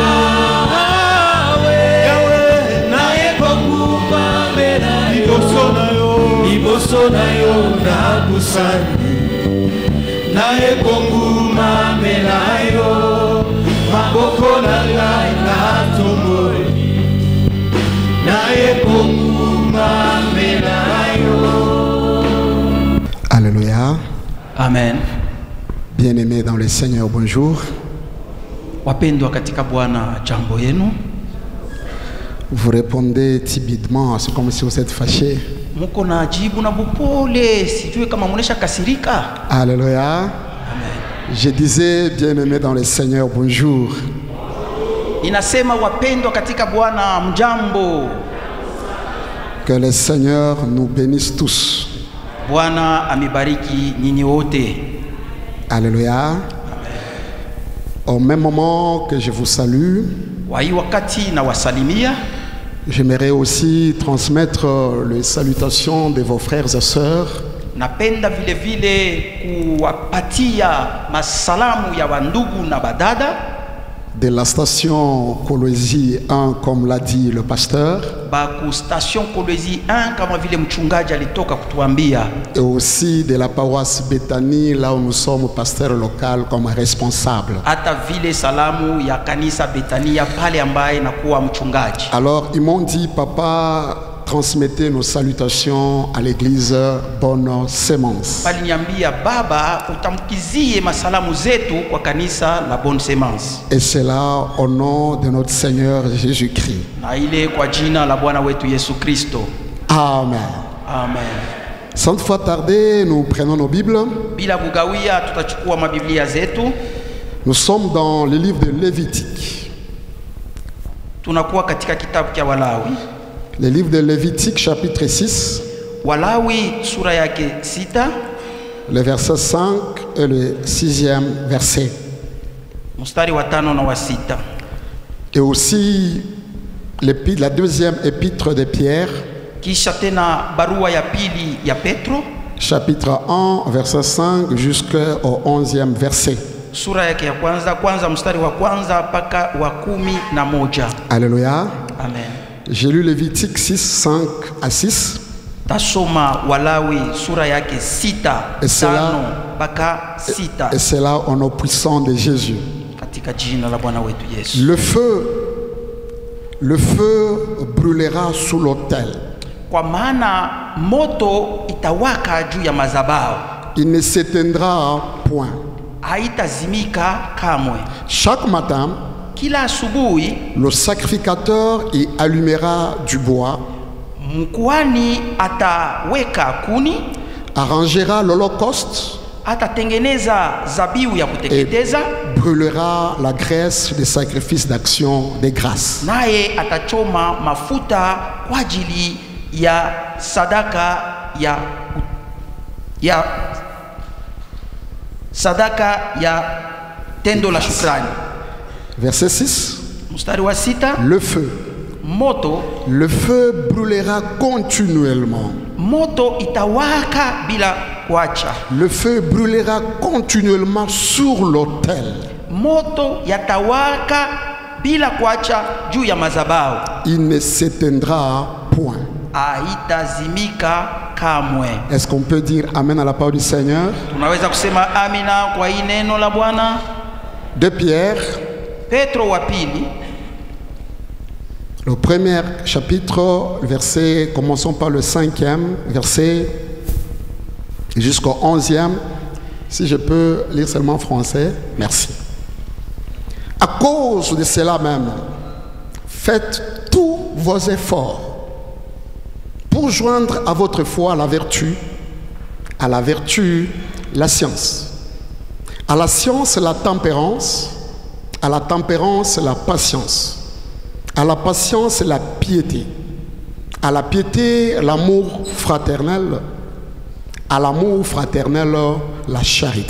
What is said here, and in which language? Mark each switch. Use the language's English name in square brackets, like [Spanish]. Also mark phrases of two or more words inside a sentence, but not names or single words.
[Lingala] Yahweh na ekonguma melayo liboso na yo na kusani na ekonguma melayo maboko na ngai na tomoli na ekonguma melayo. [French] Alléluia. Amen. Bien-aimés dans le Seigneur, bonjour. [Swahili] Wapendwa katika Bwana, jambo yenu. [French] Vous répondez timidement, c'est comme si vous êtes fâché. [Swahili] Muko na jibu na bupole, sijui kama munesha kasirika. [French] Alléluia. Amen. Je disais, bien-aimés dans le Seigneur, bonjour. [Swahili] Inasema wapendwa katika Bwana, mjambo. [French] Que le Seigneur nous bénisse tous. [Swahili] Bwana amibariki nyinyi wote. [French] Alléluia. Amen. Au même moment que je vous salue, [Swahili] Wa hii wakati na wasalimia, [French] j'aimerais aussi transmettre les salutations de vos frères et sœurs [Swahili] napenda vile vile kuwapatia masalamu ya wandugu na badada [French] de la station Kolwezi 1, comme l'a dit le pasteur, [Swahili] baku station Kolwezi 1 kama vile mchungaji alitoka kutuambia, [French] et aussi de la paroisse Bethanie, là où nous sommes pasteur local comme responsable. [Swahili] hata vile salamu ya kanisa Betania pale ambaye nakuwa mchungaji. [French] Alors ils m'ont dit, papa, transmettez nos salutations à l'église Bonne Semence. [Swahili] Baliniambia, baba, utamkizie masalamu zetu kwa kanisa la Bonne Semence. [French] Et c'est là au nom de notre Seigneur Jésus-Christ. [Swahili] Na ile kwa jina la Bwana wetu Yesu Kristo. [French] Amen. Amen. Sans fois tarder, nous prenons nos Bibles. [Swahili] Bila kugawia tutachukua mabiblia zetu. [French] Nous sommes dans le livre de Lévitique. [Swahili] Tunakuwa katika kitabu cha Walawi. [French] Le livre de Lévitique, chapitre 6, [Swahili] Walawi sura yake 6, [French] le verset 5 et le 6e verset. [Swahili] mstari wa 5 na wa 6. [French] Et aussi la deuxième épître de Pierre, [Swahili] Kisha tena barua ya pili ya Petro, [French] chapitre 1, verset 5 jusqu'au 11e verset. [Swahili] sura yake ya kwanza mstari wa kwanza mpaka wa 11. [French] Alléluia. Amen. J'ai lu Lévitique 6, 5 à 6. [Swahili] Tasoma Walawi sura yake 6, 5 mpaka 6. [French] Et c'est là au nom puissant de Jésus. [Swahili] Katika jina la Bwana wetu Yesu. [French] Le feu brûlera sous l'autel. [Swahili] Kwa maana moto itawaka juu ya mazabao. [French] il ne s'éteindra point. [Swahili] haitazimika kamwe. [French] Chaque matin, [Swahili] Kila asubuhi [French] le sacrificateur y allumera du bois, [Swahili] mkuhani ataweka kuni, [French] arrangera l'holocauste [Swahili] atatengeneza zabihu ya [French] et [Swahili] kuteketeza, [French] brûlera la graisse des sacrifices d'action des grâces. [Swahili] naye atachoma mafuta kwa ajili ya sadaka sadaka ya tendo la shukrani. [French] Verset 6. [Swahili] Mstari wa 6, [French] Le feu. Le feu brûlera continuellement. [Swahili] moto itawaka bila kuacha. [French] Le feu brûlera continuellement sur l'autel. [Swahili] Moto yatawaka bila kuacha juu ya madhabahu. [French] Il ne s'éteindra point. [Swahili] Haitazimika kamwe. [French] Est-ce qu'on peut dire Amen à la parole du Seigneur? [Swahili] Tunaweza kusema amina kwa hii neno la Bwana. [French] De Pierre, [Swahili] Petro wa pili, [French] le premier chapitre, verset, commençons par le 5e verset jusqu'au 11e. Si je peux lire seulement en français, merci. À cause de cela même, faites tous vos efforts pour joindre à votre foi la vertu, à la vertu la science, à la science la tempérance, à la tempérance la patience, à la patience la piété, à la piété l'amour fraternel, à l'amour fraternel la charité.